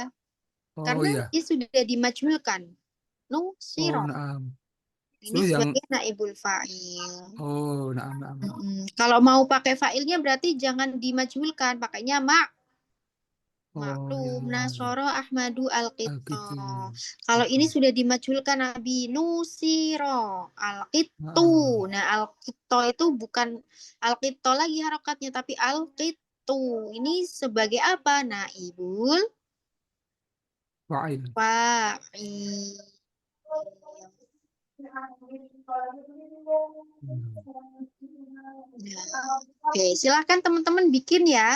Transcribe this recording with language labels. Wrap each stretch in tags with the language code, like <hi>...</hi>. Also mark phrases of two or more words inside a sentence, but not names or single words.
<id>Oh karena iya. dia sudah dimajhulkan. Oh, Nusiro. naam. Ini So, yang sebagai</id> <ar>نائب الفاعل.</ar> <id>oh, naam. Kalau mau pakai fa'ilnya berarti jangan dimajhulkan, pakainya Oh, maklum. iya.</id> <ar>نصر أحمد القط.</ar> <id>Alkitu. Kalau ini sudah dimajhulkan Nabi</id> <ar>نُصِرَ القطُّ.</ar> <id>Nah, Alqito itu bukan Alqito lagi harokatnya, tapi Alqitu. Ini sebagai apa? Naibul Fa'il. fa'il. Nah, oke, silahkan teman-teman bikin ya.</id>